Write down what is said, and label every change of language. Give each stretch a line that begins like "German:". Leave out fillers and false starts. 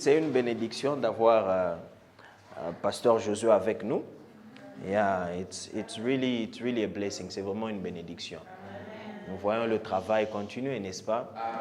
French: C'est une bénédiction d'avoir pasteur Josué avec nous.
English: Yeah, it's really a blessing.
French: C'est vraiment une bénédiction. Nous voyons le travail continuer, n'est-ce pas?